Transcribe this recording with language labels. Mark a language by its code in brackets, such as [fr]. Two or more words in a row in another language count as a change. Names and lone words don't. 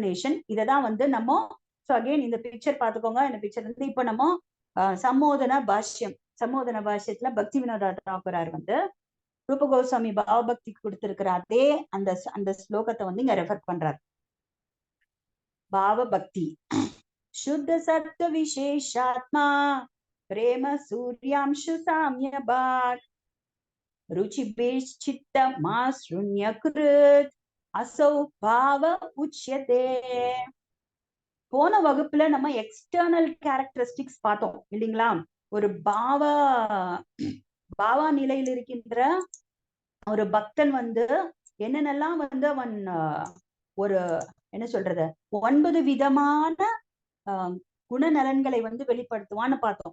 [ta] இததான் வந்து நம்ம [en] so again [ta] இந்த பிக்சர் பாத்துக்கோங்க. இந்த பிக்சர் வந்து இப்ப நம்ம சம்மோதன பாஷ்யத்துல பக்தி வினோதா தாக்கூரார் வந்து ரூப கோஸ்வாமி பாவபக்தி கொடுத்திருக்கிற அதே அந்த அந்த ஸ்லோகத்தை வந்து இங்க ரெஃபர் பண்றாரு. [sa] பாவபக்தி शुद्ध सत्व विशेषात्मा प्रेम सूर्यांशु साम्य भाग रुचिभिश्चित्त माश्रुण्यकृत असौ भाव उच्यते. [ta] போன வகுப்புல நம்ம [en] external characteristics [ta] பார்த்தோம் இல்லைங்களா? ஒரு பாவா நிலையில் இருக்கின்ற ஒரு பக்தன் வந்து என்னென்னலாம் வந்து அவன் ஒரு என்ன சொல்றது 9 விதமான குணநலன்களை வந்து வெளிப்படுத்துவான்னு பார்த்தோம்.